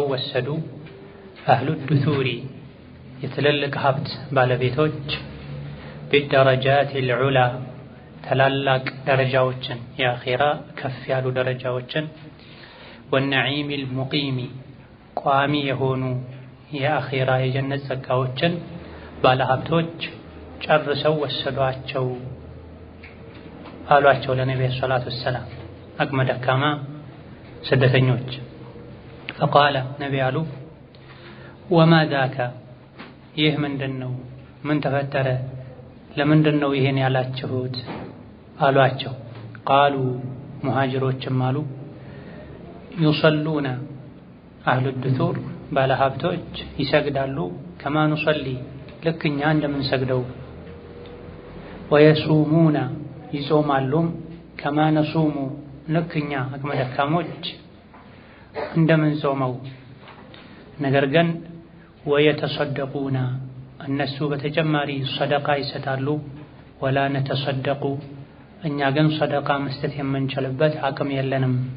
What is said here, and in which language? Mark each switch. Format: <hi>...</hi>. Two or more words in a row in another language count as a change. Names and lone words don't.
<am>ወሰዱ</am> <ar>أهل الدثور</ar> <am>የትልልቅ ሀብት ባለቤቶች</am> <ar>بالدرجات العلا</ar> <am>ታላላቅ ደረጃዎችን የአኺራ ከፍ ያሉ ደረጃዎችን</am> <ar>والنعيم المقيم</ar> <am>ቋሚ የሆኑ የአኺራ የጀነት ጸጋዎችን ባለሀብቶች ጨርሰው ወሰዷቸው አሏቸው ለነብዩ</am> <ar>صلى الله عليه وسلم</ar> <am>አቅመ ደካማ ስደተኞች። فقال ነብዩ አሉ</am> <ar>وما ذاك</ar> <am>ይህ ምንድነው ምን ተፈጠረ ለምንድነው ይሄን ያላችሁት አሏቸው። ቃሉ ሙሃጅሮችም አሉ</am> <ar>يصلون أهل الدثور</ar> <am>ባለሀብቶች ይሰግዳሉ</am> <ar>كما نصلي</ar> <am>ልክ እኛ እንደምንሰግደው ወየሱሙና ይጾማሉ</am> <ar>كما نصوم</ar> <am>ልክ እኛ አቅመ ደካሞች እንደምንጾመው ነገር ግን ወየተሰደቁና እነሱ በተጨማሪ ሰደቃ ይሰጣሉ</am> <ar>ولا نتصدق</ar> <am>እኛ ግን ሰደቃ መስጠት የምንችልበት አቅም የለንም።</am>